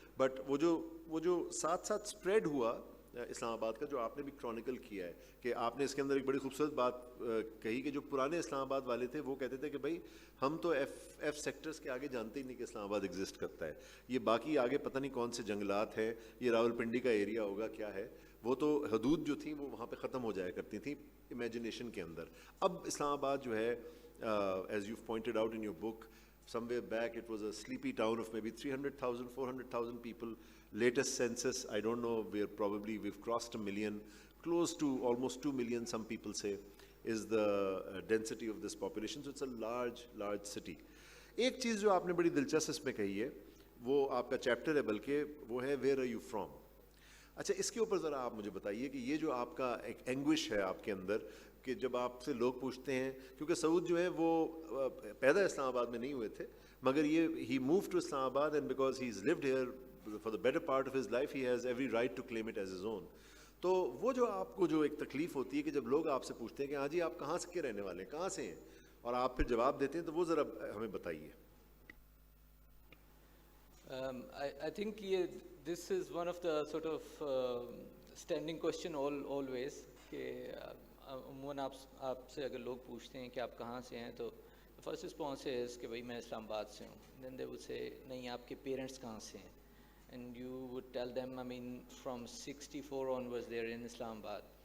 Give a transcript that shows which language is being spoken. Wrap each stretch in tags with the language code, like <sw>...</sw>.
<hi>But वो जो साथ साथ स्प्रेड हुआ इस्लामाबाद का, जो आपने भी क्रॉनिकल किया है कि आपने इसके अंदर एक बड़ी खूबसूरत बात कही कि जो पुराने इस्लामाबाद वाले थे वो कहते थे कि भाई हम तो एफ सेक्टर्स के आगे जानते ही नहीं कि इस्लामाबाद एग्जिस्ट करता है. ये बाकी आगे पता नहीं कौन से जंगलात हैं, ये रावलपिंडी का एरिया होगा क्या है, वो तो हदूद जो थी वो वहाँ पे ख़त्म हो जाया करती थी इमेजिनेशन के अंदर. अब इस्लामाबाद जो है</hi> <en>as you've pointed out in your book, somewhere back it was a sleepy town of maybe 300,000, 400,000 people. Latest census, I don't know, we've crossed 1 million, close to almost 2 million, some people say, is the density of this population. So it's a large city.</en> <hi>एक चीज़ जो आपने बड़ी दिलचस्प इसमें कही है, वो आपका चैप्टर है बल्कि, वो है</hi> <en>Where are you from.</en> <hi>अच्छा, इसके ऊपर ज़रा आप मुझे बताइए कि ये जो आपका एक एंग्विश है आपके अंदर कि जब आपसे लोग पूछते हैं, क्योंकि सऊद जो है वो पैदा इस्लामाबाद में नहीं हुए थे, मगर ये ही</hi> <en>Move to Islamabad and because he is lived here for the better part of his life he has every right to claim it as his own.</en> <hi>तो वो जो आपको जो एक तकलीफ़ होती है कि जब लोग आपसे पूछते हैं कि हाँ जी आप कहाँ के रहने वाले हैं, कहाँ से हैं, और आप फिर जवाब देते हैं, तो वो ज़रा हमें बताइए.</hi> <en>I think this is one of the sort of standing question always</en> <hi>कि अमूमन आपसे अगर लोग पूछते हैं कि आप कहाँ से हैं, तो फर्स्ट रिस्पॉन्स is कि भाई मैं इस्लामाबाद से हूँ.</hi> <en>Then they would say</en> <hi>नहीं आपके पेरेंट्स कहाँ से हैं,</hi> <en>and you would tell them I mean from 64 onwards they are in Islamabad.</en>